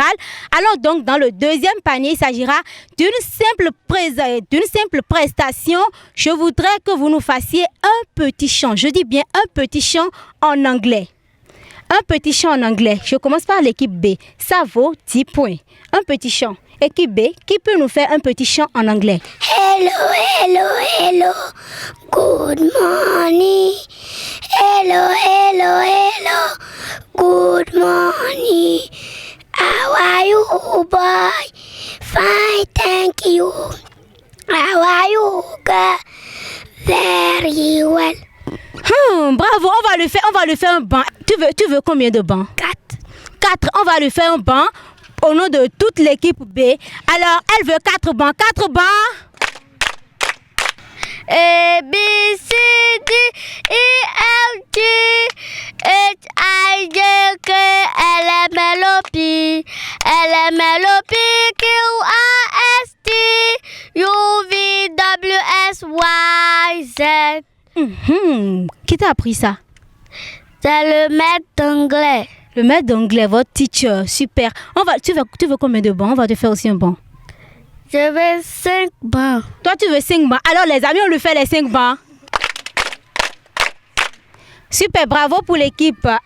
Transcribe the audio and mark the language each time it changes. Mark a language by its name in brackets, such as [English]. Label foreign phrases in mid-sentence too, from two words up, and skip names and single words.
[French] Allons donc dans le deuxième panier, il s'agira d'une simple prestation. Je voudrais que vous nous fassiez un petit chant. Je dis bien un petit chant en anglais. Un petit chant en anglais. Je commence par l'équipe B. Ça vaut 10 points. Un petit chant. Équipe B, qui peut nous faire un petit chant en anglais? [English] Hello, hello, hello. Good morning. Hello, hello, hello. Good morning. How are you, boy? Fine, thank you. How are you, girl? Very well. [French] Bravo, on va lui faire un banc. Tu veux combien de bancs? 4. On va lui faire un banc au nom de toute l'équipe B. Alors, elle veut 4 bancs. 4 bancs. [English] A, B, C, D, E, F, G, H, I, J, K, L, M, N, O, P, L, M, N, O, P, Q, R, S, T, U, V, W, S, Y, Z. [French] Qui t'a appris ça? C'est le maître d'anglais. Le maître d'anglais, votre teacher. Super. Tu veux combien de bancs? On va te faire aussi un banc. Je veux 5 bancs. Toi, tu veux 5 bancs. Alors, les amis, on lui fait les 5 bancs. Super, bravo pour l'équipe A.